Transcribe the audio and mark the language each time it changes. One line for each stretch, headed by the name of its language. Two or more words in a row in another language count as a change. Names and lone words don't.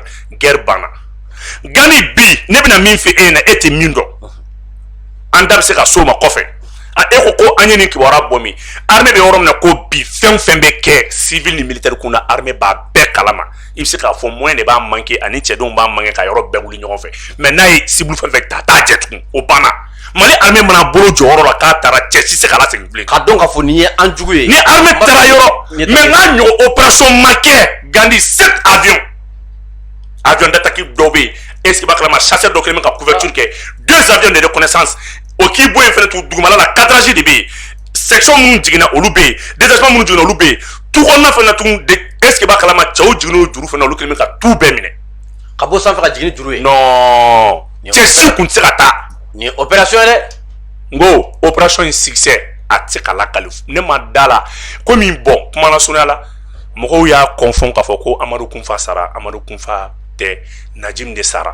Bambara: guerre banna Gani bi ne bɛna min fɛ e ɲɛna e tɛ min dɔn an da bɛ se ka s'o ma kɔfɛ e ko an ye nin kibaruya bɔ min armée bɛ yɔrɔ min na ko bi fɛn fɛn bɛ kɛ civil ni militaire kun na armée b'a bɛɛ kalama i bɛ se k'a fɔ moyen de b'a manqué ani cɛdenw b'a manqué ka yɔrɔ bɛɛ wuli ɲɔgɔn fɛ mais n'a ye cible fɛn fɛn ta a t'a jɛ tugun o banna Mali armée mana bolo jɔyɔrɔ la k'a taara cɛ si se ka lasegin bilen ka dɔn k'a fɔ nin ye an jugu ye ni armée taara yɔrɔ mais n'a ɲɔgɔn opération ma kɛ Gandi 7
French: avions d'attaque
Bambara: dɔw bɛ yen
French: est-ce que
Bambara: b'a kalama chasseur dɔ kɛlen bɛ ka couverture kɛ 2
French: avions de reconnaissance
Bambara: o k'i bɔ yen fɛnɛ tun dugumala la cadrage de bɛ yen section minnu jiginna olu bɛ yen détachement minnu jiginna olu bɛ yen tu kɔnɔna fɛnɛ tun
French: est-ce que
Bambara: b'a kalama cɛw jiginna o juru fɛnɛ olu kɛlen bɛ ka tu bɛɛ minɛ ka bɔ sanfɛ ka jigin ni juru ye non cɛ si kun tɛ se ka taa nin ye opération ye dɛ n ko opération in succès a tɛ se ka lakali ne ma da la komi bon kuma la surunya la mɔgɔw y'a confond k'a fɔ ko Amadu Kunfa sara Amadu Kunfa tɛ Najim de sara